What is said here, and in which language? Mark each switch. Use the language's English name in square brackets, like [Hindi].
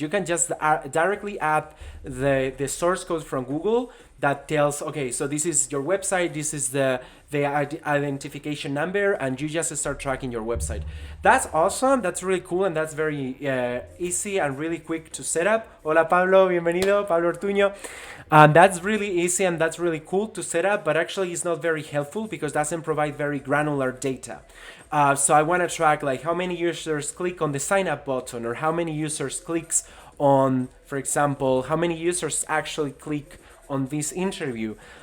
[English] You can just directly add the source code from Google that tells, okay, so this is your website, this is the identification number, and you just start tracking your website. That's awesome, that's really cool, and that's very easy and really quick to set up. [Spanish] Hola Pablo, bienvenido, Pablo Ortuño. [English] That's really easy and that's really cool to set up, but actually it's not very helpful because it doesn't provide very granular data. So I want to track like how many users click on the sign up button, or how many users clicks on, for example, how many users actually click on this interview.